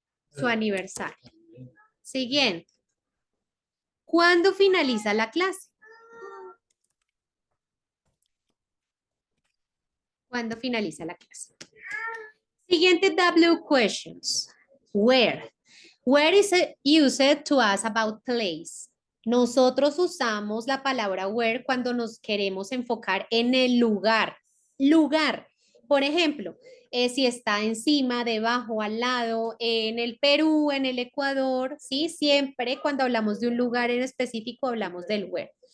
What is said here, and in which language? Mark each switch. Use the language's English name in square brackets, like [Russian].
[Spanish] Su aniversario. Siguiente. ¿Cuándo finaliza la clase? ¿Cuándo finaliza la clase? [English] Siguiente W questions. Where? Where is it used to ask about place? [Spanish] Nosotros usamos la palabra where cuando nos queremos enfocar en el lugar. Lugar. Por ejemplo, si está encima, debajo, al lado, en el Perú, en el Ecuador, ¿sí? Siempre cuando hablamos de un lugar en específico hablamos del where.